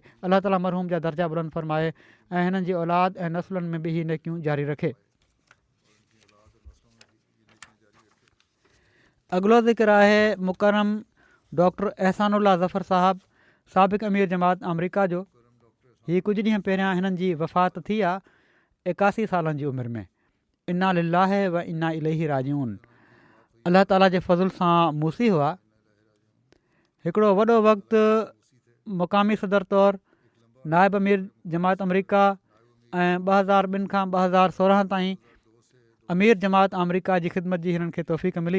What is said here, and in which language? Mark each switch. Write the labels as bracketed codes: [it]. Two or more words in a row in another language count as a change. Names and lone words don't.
[sd] अलाह ताला मरहूम जा दर्जा बुलंद फ़रमाए ऐं हिननि जी औलाद ऐं नसुलनि में बि हीअ नेकियूं जारी रखे। अॻिलो ज़िक्र आहे मुकरम डॉक्टर एहसानुल्लाह ज़फ़र साहब, साबिक़ अमीर जमात अमरीका जो। हीअ कुझु ॾींहं पहिरियां हिननि जी वफ़ात थी आहे 81 सालनि जी उमिरि में। [ar] إنا لله وإنا إليه راجعون. [sd] अलाह ताला जे फज़ुल सां मूसी हुआ। हिकिड़ो वॾो वक़्तु मुक़ामी सदर तौरु नाइब अमीर जमात अमरीका ऐं 2002 खां 2016 ताईं अमीर जमात अमरीका जी ख़िदमत जी हिननि खे तौफ़ीक़ मिली।